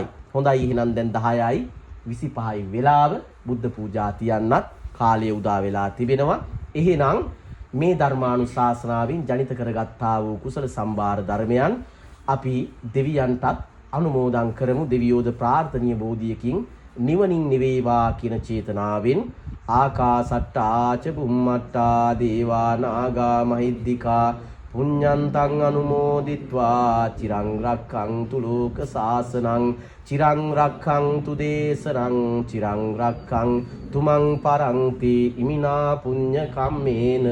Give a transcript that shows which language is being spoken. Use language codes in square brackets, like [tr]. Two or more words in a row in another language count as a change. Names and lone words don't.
[si] හොඳයි එහෙනම් දැන් 10යි 25යි වෙලාව බුද්ධ පූජා තියන්නත් කාලය උදා වෙලා තිබෙනවා. එහෙනම් මේ ධර්මානුශාසනාවෙන් ජනිත කරගත්තා වූ කුසල සම්භාර ධර්මයන් අපි දෙවියන්ටත් අනුමෝදන් කරමු. දෙවියෝද ප්‍රාර්ථනීය බෝධියකින් නිවනින් නිවේවා කියන චේතනාවෙන් [pi] ආකාසට්ටා ච බුම්මට්ටා දේවා නාග මහිද්దికා පුඤ්ඤන්තං අනුමෝදිත්වා චිරං රක්ඛන්තු ලෝක සාසනං චිරං රක්ඛන්තු දේශනං චිරං රක්ඛන්තු මං පරන්ති ඉමිනා පුඤ්ඤ කම්මේන